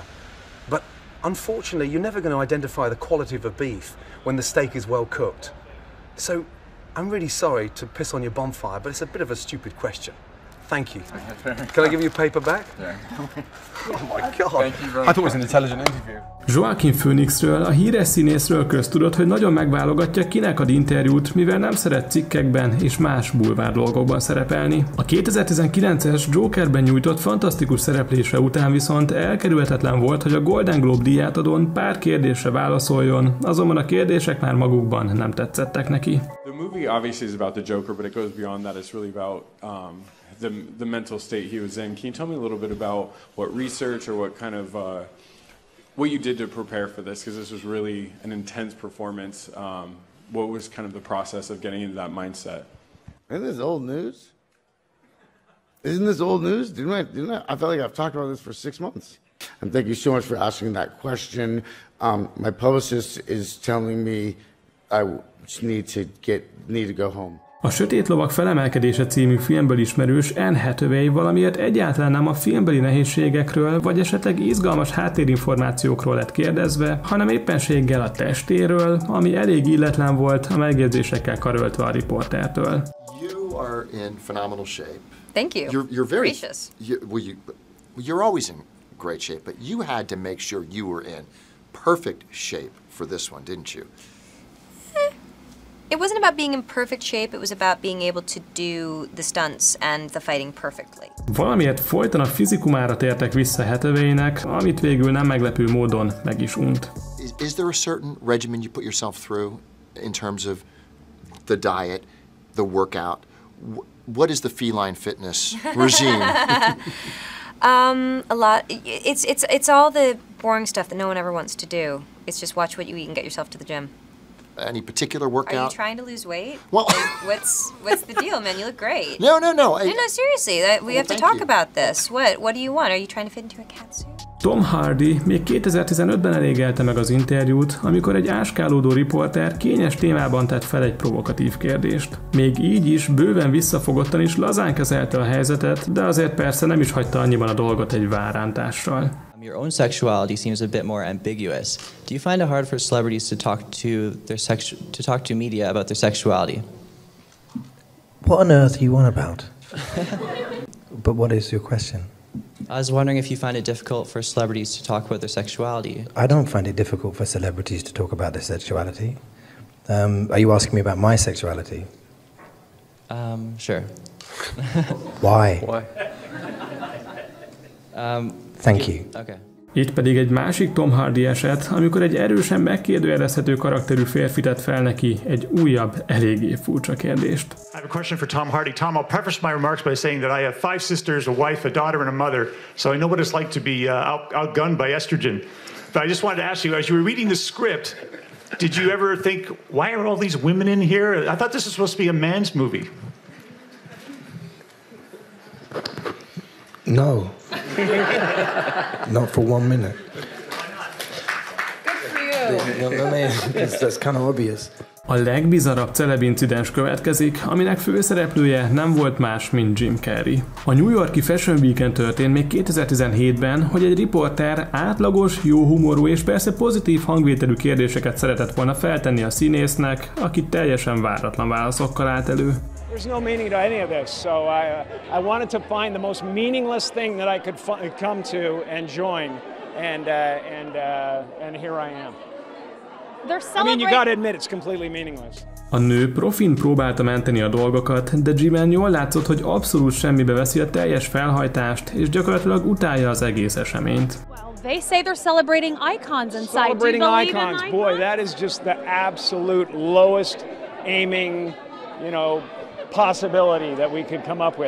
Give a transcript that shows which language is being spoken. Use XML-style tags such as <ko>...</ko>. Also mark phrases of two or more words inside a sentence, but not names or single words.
<en>But unfortunately, you're never going to identify the quality of a beef when the steak is well cooked. So I'm really sorry to piss on your bonfire, but it's a bit of a stupid question. Thank you. Can I give you a paper back? Yeah. Oh my God. Thank you very much. I thought it was an intelligent interview.</en> <hu>Joaquin Phoenixről, a híres színészről köztudott, hogy nagyon megválogatja, kinek ad interjút, mivel nem szeret cikkekben és más bulvár dolgokban szerepelni. A 2019-es Jokerben nyújtott fantasztikus szereplése után viszont elkerülhetetlen volt, hogy a Golden Globe díjátadón pár kérdésre válaszoljon, azonban a kérdések már magukban nem tetszettek neki.</hu> <en>The movie obviously is about the Joker, but it goes beyond that. It's really about the mental state he was in. Can you tell me a little bit about what research or what kind of what you did to prepare for this? Because this was really an intense performance. What was kind of the process of getting into that mindset? Isn't this old news? Isn't this old news? I feel like I've talked about this for 6 months. And thank you so much for asking that question. My publicist is telling me I need to go home.</en> <hu>A Sötét lovak felemelkedése című filmből ismerős Anne Hathaway valamiért egyáltalán nem a filmbeli nehézségekről, vagy esetleg izgalmas háttérinformációkról lett kérdezve, hanem éppenséggel a testéről, ami elég illetlen volt a megjegyzésekkel karöltve a riportertől.</hu> <en>You are in phenomenal shape. Thank you. You're very gracious. You're always in great shape, but you had to make sure you were in perfect shape for this one, didn't you? It wasn't about being in perfect shape, it was about being able to do the stunts and the fighting perfectly.</en> <hu>Valamiért folyton a fizikumára tértek vissza Hathawaynek, amit végül nem meglepő módon meg is unt.</hu> <en>Is there a certain regimen you put yourself through in terms of the diet, the workout? What is the feline fitness regime? A lot. It's all the boring stuff that no one ever wants to do. It's just watch what you eat and get yourself to the gym. Any particular workout? Are you trying to lose weight? Well, like, what's the deal, man? You look great. No. No, seriously. We have to talk about this. What do you want? Are you trying to fit into a cat suit?</en> <hu>Tom Hardy még 2015-ben elégelte meg az interjút, amikor egy áskálódó riporter kényes témában tett fel egy provokatív kérdést. Még így is bőven visszafogottan is lazán kezelte a helyzetet, de azért persze nem is hagyta annyiban a dolgot egy várántással.</hu> <en>Your own sexuality seems a bit more ambiguous. Do you find it hard for celebrities to talk to media about their sexuality? What on earth are you on about? But what is your question? I was wondering if you find it difficult for celebrities to talk about their sexuality. I don't find it difficult for celebrities to talk about their sexuality. Are you asking me about my sexuality? Sure. Why? Why? Thank you. Okay.</en> <hu>Itt pedig egy másik Tom Hardy eset, amikor egy erősen megkérdőjelezhető karakterű férfi tett fel neki egy újabb, eléggé furcsa kérdést.</hu> <en>I have a question for Tom Hardy. Tom, I'll preface my remarks by saying that I have 5 sisters, a wife, a daughter, and a mother, so I know what it's like to be outgunned by estrogen. But I just wanted to ask you, as you were reading the script, did you ever think, why are all these women in here? I thought this was supposed to be a man's movie. No. Not for 1 minute. Good for you. I mean, that's kind of obvious.</en> <hu>A legbizarabb celeb incidens következik, aminek főszereplője nem volt más, mint Jim Carrey. A New York-i Fashion Week-en történt még 2017-ben, hogy egy riporter átlagos, jó humorú és persze pozitív hangvételű kérdéseket szeretett volna feltenni a színésznek, aki teljesen váratlan válaszokkal állt elő.</hu> <en>There's no meaning to any of this, so I wanted to find the most meaningless thing that I could come to and join, and here I am. I mean, you gotta admit, it's completely meaningless.</en> <hu>A nő profin próbálta menteni a dolgokat, de Jimmen jól látszott, hogy abszolút semmibe veszi a teljes felhajtást, és gyakorlatilag utálja az egész eseményt.</hu> <en>They say they're celebrating icons inside. Celebrating Do you believe icons, in boy, that is just the absolute lowest aiming, possibility that we could come up with.</en>